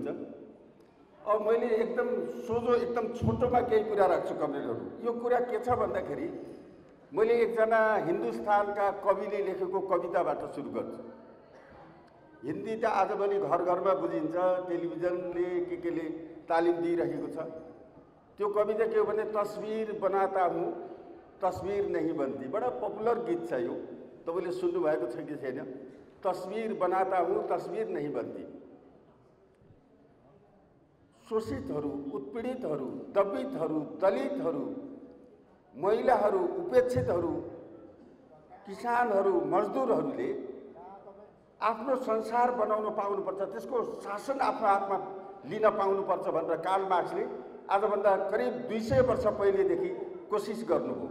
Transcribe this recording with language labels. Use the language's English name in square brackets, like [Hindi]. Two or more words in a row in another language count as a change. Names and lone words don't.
[Nepali] अब मैले एकदम सोझो एकदम छोटोमा केही कुरा राख्छु कमरेडहरू। यो कुरा के छ भन्दाखेरि मैले एकजना हिन्दुस्तानका कविले लेखेको कविताबाट सुरु गर्छु। हिन्दी त आजभोलि घर घरमा बुझिन्छ, टेलिभिजनले केले तालिम दिइरहेको छ। त्यो कविता के हो भने [Hindi] तस्वीर बनाता हूँ तस्वीर नहीं बनती। [Nepali] बडा पपुलर गीत छ यो, तपाईँले सुन्नुभएको छ कि छैन? [Hindi] तस्वीर बनाता हूँ तस्वीर नहीं बनती। [Nepali] शोषितहरू, उत्पीडितहरू, दबितहरू, दलितहरू, महिलाहरू, उपेक्षितहरू, किसानहरू, मजदुरहरूले आफ्नो संसार बनाउन पाउनुपर्छ, त्यसको शासन आफ्नो हातमा लिन पाउनुपर्छ भनेर कार्ल मार्क्सले आजभन्दा करिब 200 वर्ष पहिलेदेखि कोसिस गर्नुभयो।